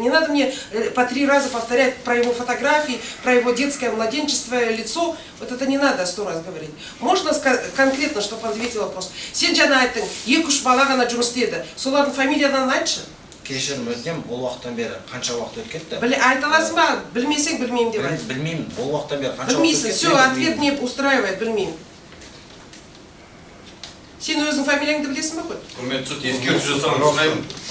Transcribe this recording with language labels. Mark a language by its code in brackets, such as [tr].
[ru] Не надо мне по 3 раза повторять про его фотографии, про его детское младенчество, лицо. Вот это не надо 100 раз говорить. Можно конкретно, чтобы ответил вопрос. [kk] Сен жана айттың, 2-3 бала ғана жұмыс істеді. Солардың фамилиядан айтшы. Кешірім өтінем, ол уақыттан бері қанша уақыт өтіп кетті? Айта аласың ба? Білмесең білмеймін деп айт. Білмеймін, ол уақыттан бері қанша уақыт Білмейсің, өтіп кетті? [ru] все, ответ не устраивает, [kk] білмеймін. Сен өзің фамилияңды білесің ба хоть? Құрметті суд, ескерту жасауын сұраймын.